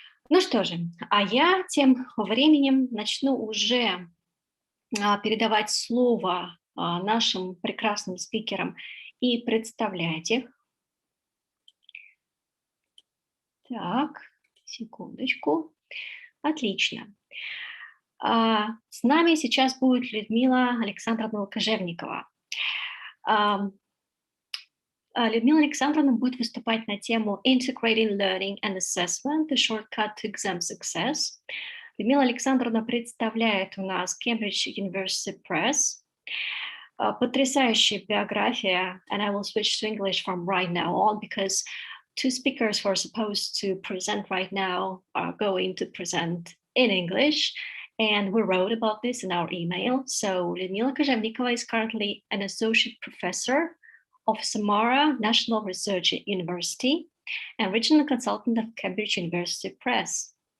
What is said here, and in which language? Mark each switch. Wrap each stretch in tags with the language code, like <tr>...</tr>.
<ru>Ну что же, а я тем временем начну уже передавать слово нашим прекрасным спикерам и представлять их. Так, секундочку. Отлично. С нами сейчас будет Людмила Александровна Кожевникова. Людмила Александровна будет выступать на тему</ru> <en>Integrating Learning and Assessment, the shortcut to exam success.</en> <ru>Людмила Александровна представляет у нас Cambridge University Press. Потрясающая биография,</ru> <en>and I will switch to English from right now on because two speakers who are supposed to present right now are going to present in English. And we wrote about this in our email. So Людмила Кожевникова is currently an associate professor of Samara National Research University and regional consultant of Cambridge University Press.</en>